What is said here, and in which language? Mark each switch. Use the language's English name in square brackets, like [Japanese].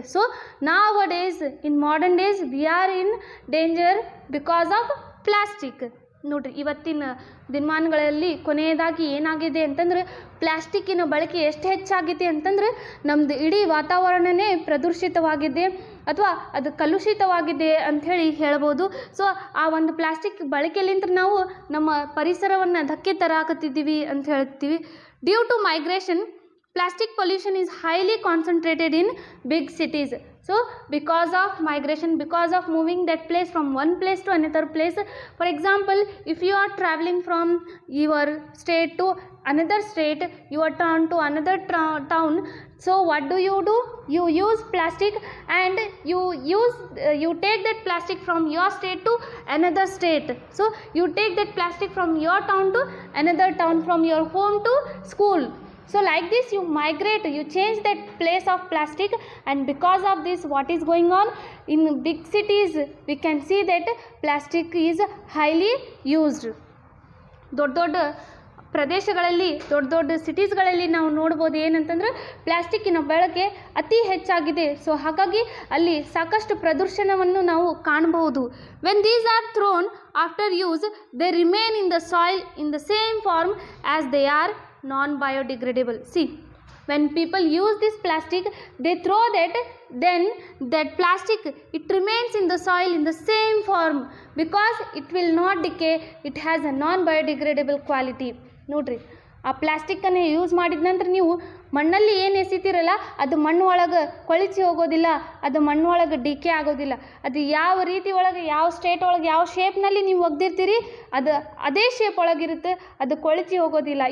[English] So nowadays in modern days we are in danger because of plastic. [Kannada] ನೋಡ್ರಿ, ಇವತ್ತಿನ ದಿನಮಾನಗಳಲ್ಲಿ ಕೊನೆಯದಾಗಿ ಏನಾಗಿದೆ ಅಂತಂದ್ರೆ ಪ್ಲಾಸ್ಟಿಕ್ಕಿನ ಬಳಕೆ ಎಷ್ಟು ಹೆಚ್ಚಾಗಿದೆ ಅಂತಂದ್ರೆ ನಮ್ಮದು ಇಡೀ ವಾತಾವರಣನೇ ಪ್ರದೂಷಿತವಾಗಿದೆ ಅಥವಾ ಅದು ಕಲುಷಿತವಾಗಿದೆ ಅಂಥೇಳಿ ಹೇಳ್ಬೋದು. ಸೊ ಆ ಒಂದು ಪ್ಲಾಸ್ಟಿಕ್ ಬಳಕೆಯಲ್ಲಿಂತ ನಾವು ನಮ್ಮ ಪರಿಸರವನ್ನು ಧಕ್ಕೆ ತರಾಕತ್ತಿದ್ದೀವಿ ಅಂತ ಹೇಳ್ತೀವಿ. [English] Due to migration, plastic pollution is highly concentrated in big cities. So because of migration, because of moving that place from one place to another place, for example, if you are traveling from your state to another state, your town to another town, so what do? You use plastic and you take that plastic from your state to another state. So you take that plastic from your town to another town, from your home to school. So like this you migrate, you change that place of plastic, and because of this what is going on in big cities, we can see that plastic is highly used. [Kannada] ದೊಡ್ಡ ಪ್ರದೇಶಗಳಲ್ಲಿ ದೊಡ್ಡ ದೊಡ್ಡ ಸಿಟೀಸ್ಗಳಲ್ಲಿ ನಾವು ನೋಡ್ಬೋದು ಏನಂತಂದ್ರೆ ಪ್ಲಾಸ್ಟಿಕ್ಕಿನ ಬಳಕೆ ಅತಿ ಹೆಚ್ಚಾಗಿದೆ. ಸೊ ಹಾಗಾಗಿ ಅಲ್ಲಿ ಸಾಕಷ್ಟು ಪ್ರದೂಷಣವನ್ನು ನಾವು ಕಾಣಬಹುದು. [English] When these are thrown after use they remain in the soil in the same form as they are non biodegradable. See, when people use this plastic, they throw that, then that plastic, it remains in the soil in the same form because it will not decay. It has a non biodegradable quality. [Kannada] ನೋಡ್ರಿ, ಆ ಪ್ಲಾಸ್ಟಿಕ್ಕನ್ನು use ಮಾಡಿದ ನಂತರ ನೀವು ಮಣ್ಣಲ್ಲಿ ಏನು ಎಸಿತೀರಲ್ಲ ಅದು ಮಣ್ಣು ಒಳಗೆ ಕೊಳಿಸಿ ಹೋಗೋದಿಲ್ಲ, ಅದು ಮಣ್ಣು ಒಳಗೆ ಡಿಕೆ ಆಗೋದಿಲ್ಲ. ಅದು ಯಾವ ರೀತಿ ಒಳಗೆ, ಯಾವ ಸ್ಟೇಟ್ ಒಳಗೆ, ಯಾವ ಶೇಪ್ನಲ್ಲಿ ನೀವು ಒಗ್ದಿರ್ತೀರಿ ಅದು ಅದೇ ಶೇಪ್ ಒಳಗಿರುತ್ತೆ, ಅದು ಕೊಳಿಸಿ ಹೋಗೋದಿಲ್ಲ.